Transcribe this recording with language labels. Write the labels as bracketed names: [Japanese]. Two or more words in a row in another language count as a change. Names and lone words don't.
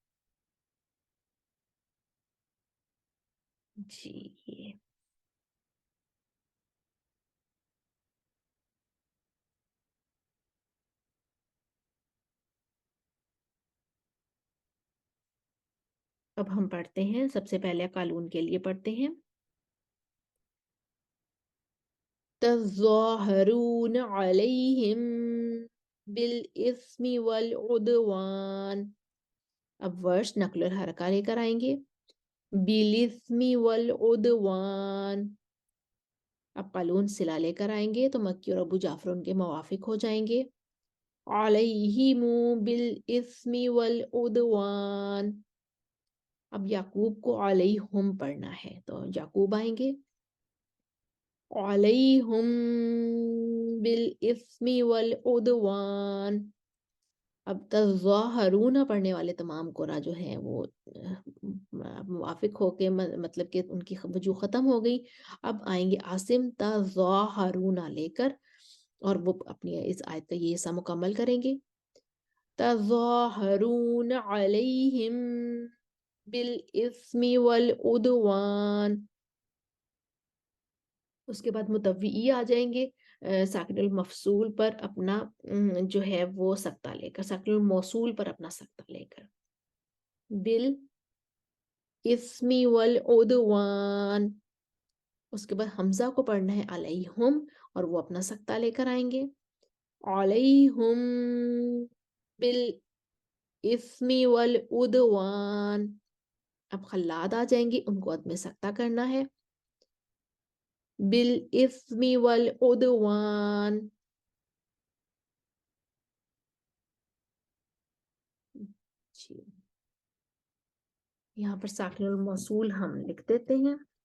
[Hindi] जी ये अब हम पढ़ते हैं, सबसे पहले कालून के लिए पढ़ते हैं [Arabic] تظاهرون عليهم بالإثم والعدوان. [Hindi] अब वर्ष नक्ल और हरका लेकर आएंगे। [Arabic] بالإثم والعدوان. [Hindi] अब कालून सिला लेकर आएंगे तो मक्की और अबू जाफर उनके मुवाफिक हो जाएंगे। [Arabic] عليهمُ بالإثم والعدوان. [Hindi] अब याकूब को अलैहुम पढ़ना है तो याकूब आएंगे। [Arabic] عليهم بالإثم والعدوان. [Hindi] अब तज़ाहरून पढ़ने वाले तमाम कुरा जो हैं वो मुवाफिक होके मतलब कि उनकी वजू ख़त्म हो गई। अब आएंगे आसिम तज़ाहरून लेकर और वो अपनी इस आयत का ये हिस्सा मुकम्मल करेंगे। [Arabic] تظاهرون عليهم بالإثم والعدوان. [Hindi] उसके बाद मुतव्वी आ जाएंगे [Arabic] ساكن المفصول [Hindi] पर अपना जो है वो सख्ता लेकर, [Arabic] ساكن الموصول [Hindi] पर अपना सख्ता लेकर। [Arabic] بالإثم والعدوان. [Hindi] उसके बाद हमजा को पढ़ना है अलैहुम और वो अपना सख्ता लेकर आएंगे। [Arabic] عليهم بالإثم والعدوان. [Hindi] अब खल्लाद आ जाएंगे, उनको अदम सख्ता करना है। [Arabic] بالإثم والعدوان. [Hindi] जी, यहाँ पर [Arabic] ساكن الموصول [Hindi] हम लिख देते हैं।